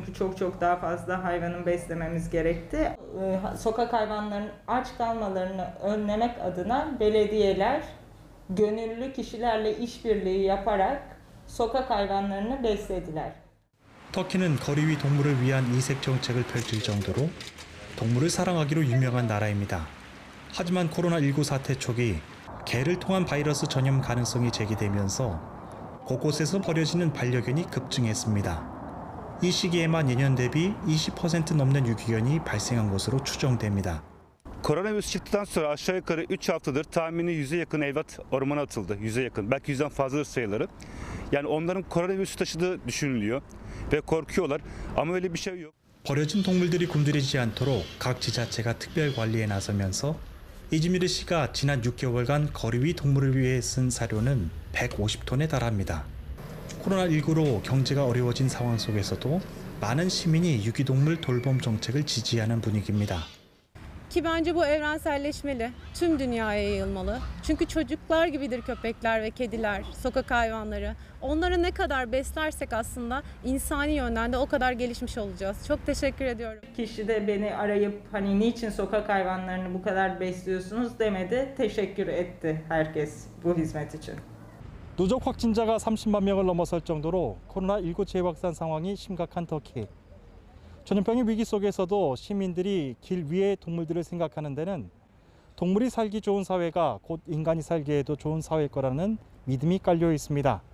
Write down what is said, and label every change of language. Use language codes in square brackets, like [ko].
[tr] Çünkü çok daha fazla hayvanın beslememiz gerekti. Sokak hayvanlarının aç kalmalarını önlemek adına belediyeler gönüllü kişilerle işbirliği yaparak sokak hayvanlarını beslediler. [ko] 터키는 거리 위 동물을 위한 이색 정책을 펼칠 정도로 동물을 사랑하기로 유명한 나라입니다. 하지만 코로나19 사태 초기 개를 통한 바이러스 전염 가능성이 제기되면서 곳곳에서 버려지는 반려견이 급증했습니다. 이 시기에만 예년 대비 20% 넘는 유기견이 발생한 것으로 추정됩니다. [tr] Koronavirüs çıktıktan sonra aşağı yukarı 3 haftadır tahmini 100'e yakın evlat ormana atıldı. 100'e yakın. Belki 100'den fazladır sayıları. Yani onların koronavirüs taşıdığı düşünülüyor ve korkuyorlar. Ama öyle bir şey yok. [ko] 버려진 동물들이 굶주리지 않도록 각 지자체가 특별 관리에 나서면서 이즈미르시가 지난 6개월간 거리 위 동물을 위해 쓴 사료는 150톤에 달합니다. 코로나19로 경제가 어려워진 상황 속에서도 많은 시민이 유기동물 돌봄 정책을 지지하는 분위기입니다. [tr] Ki bence bu evrenselleşmeli, tüm dünyaya yayılmalı. Çünkü çocuklar gibidir köpekler ve kediler, sokak hayvanları. Onları ne kadar beslersek aslında insani yönden de o kadar gelişmiş olacağız. Çok teşekkür ediyorum. Kişi de beni arayıp hani niçin sokak hayvanlarını bu kadar besliyorsunuz demedi. Teşekkür etti herkes bu hizmet için. [ko] 누적 확진자가 30만 명을 넘어설 정도로 코로나19 재확산 상황이 심각한 터키. 전염병의 위기 속에서도 시민들이 길 위의 동물들을 생각하는 데는 동물이 살기 좋은 사회가 곧 인간이 살기에도 좋은 사회일 거라는 믿음이 깔려 있습니다.